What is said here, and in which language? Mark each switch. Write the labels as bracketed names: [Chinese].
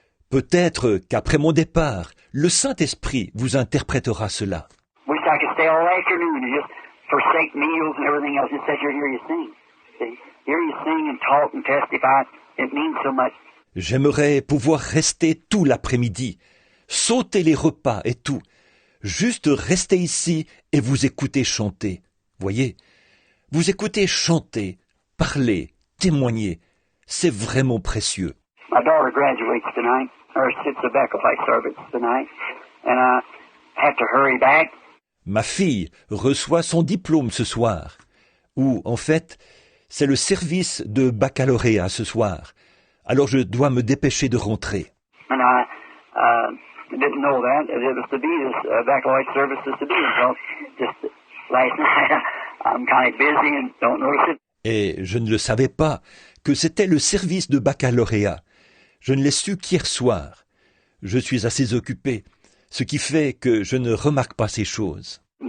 [French] Peut-être qu'après mon départ, le Saint-Esprit vous interprétera cela. [English] Wish I could stay all afternoon and just forsake meals and everything else. Just sit here and hear you sing. See, hear you sing and talk and testify. It means so much. [French] J'aimerais pouvoir rester tout l'après-midi, sauter les repas et tout, juste rester ici et vous écouter chanter. Voyez, vous écoutez chanter, parler, témoigner. C'est vraiment précieux. [English] My daughter graduates tonight, or sits the sacrifice service tonight, and I have to hurry back. [French] Ma fille reçoit son diplôme ce soir, ou en fait, c'est le service de baccalauréat ce soir. Alors je dois me dépêcher de rentrer. [English] And I didn't know that. It was to be this baccalaureate service was to be until just last night. I'm kind of busy and don't notice it. [French] Et je ne le savais pas, que c'était le service de baccalauréat. Je ne l'ai su qu'hier soir. Je suis assez occupé, ce qui fait que je ne remarque pas ces choses.